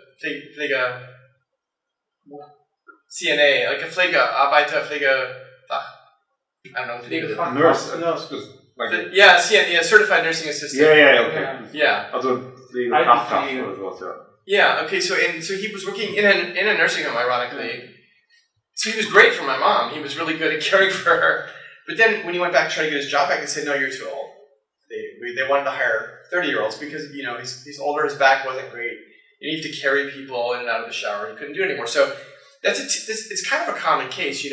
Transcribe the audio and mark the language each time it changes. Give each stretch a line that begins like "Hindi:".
German: Pflege, CNA, like a Pflegearbeiter, Pflegefach.
English: I don't know, Pflege. Nurse, yeah, certified nursing assistant. okay. Yeah.
German: Also Pflegefachkraft oder sowas, ja.
English: Yeah, okay, so he was working in a nursing home, ironically. So he was great for my mom. He was really good at caring for her. But then when he went back to try to get his job back, they said, no, you're too old. They wanted to hire 30-year-olds because, he's older, his back wasn't great. You need to carry people in and out of the shower. He couldn't do it anymore. So it's kind of a common case.